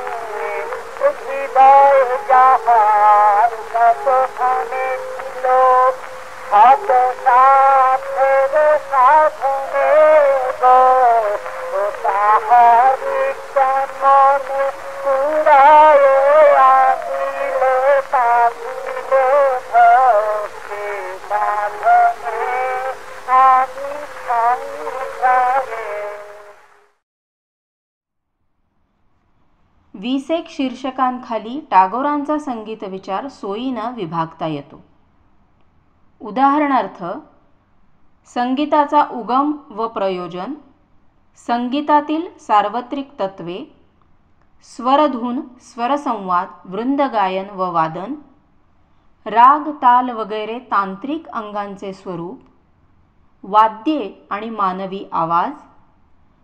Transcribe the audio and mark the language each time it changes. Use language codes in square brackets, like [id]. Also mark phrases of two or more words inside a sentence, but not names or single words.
[bn] হৃদয় যাহার কতখানে ছিল, শত স্বার্থের সাধনে গো, ও তাহারি কেমনে কুড়ায়ে আনিলে বাঁধিলে ভক্তি বাঁধনে। আমি সংসারে। [mr] 21 शीर्षकांखाली टागोरांचा संगीत विचार सोयीनं विभागता येतो. उदाहरणार्थ, संगीताचा उगम व प्रयोजन, संगीतातील सार्वत्रिक तत्वे, स्वरधून, स्वरसंवाद, वृंदगायन व वादन, राग, ताल वगैरे तांत्रिक अंगांचे स्वरूप, वाद्ये आणि मानवी आवाज,